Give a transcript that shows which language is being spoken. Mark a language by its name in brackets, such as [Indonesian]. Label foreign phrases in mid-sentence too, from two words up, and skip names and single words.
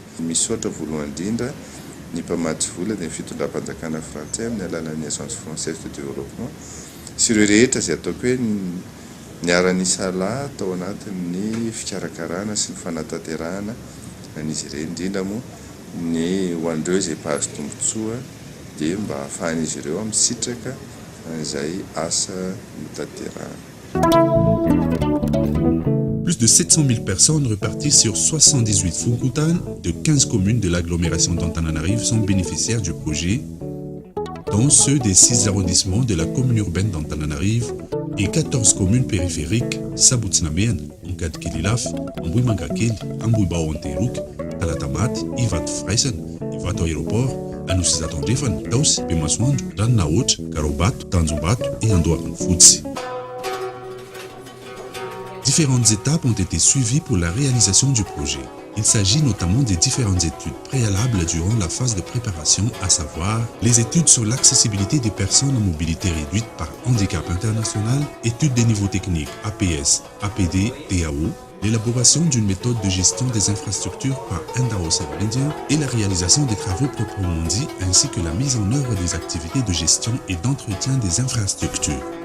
[Malagasy] Misaotra voalohany indrindra ny mpamatsy vola dia ny fitondram-panjakana frantsay amin'ny alalan'ny Agence française de développement sy ireo rehetra izay ataoko hoe niara-nisalahy tao anatin'ny fikarakarana sy ny fanatanterahana an'izy ireny, indrindra moa ny ho an'ireo izay mpahazo tombotsoa dia mba ahafahan'izy ireo misitraka izay asa nitanterahana. [French] Plus de 700 000 personnes reparties sur 78 fukutan de 15 communes de l'agglomération d'Antananarivo sont bénéficiaires du projet, dont ceux des 6 arrondissements de la commune urbaine d'Antananarivo et 14 communes périphériques, Sabutsnamen, Nkadkililaf, Ambouimangakeli, Ambouibaonteruk, Talatamat, Ivat Freisen, Ivat Aéroport, Anusizatondrefan, Taus, Bemaswandro, Rannaotra, Karobato, Tanjombato et Andoavanfutsi. Différentes étapes ont été suivies pour la réalisation du projet. Il s'agit notamment des différentes études préalables durant la phase de préparation, à savoir les études sur l'accessibilité des personnes à mobilité réduite par handicap international, études des niveaux techniques APS, APD, DAO, l'élaboration d'une méthode de gestion des infrastructures par Endao indien et la réalisation des travaux proprement dits, ainsi que la mise en œuvre des activités de gestion et d'entretien des infrastructures.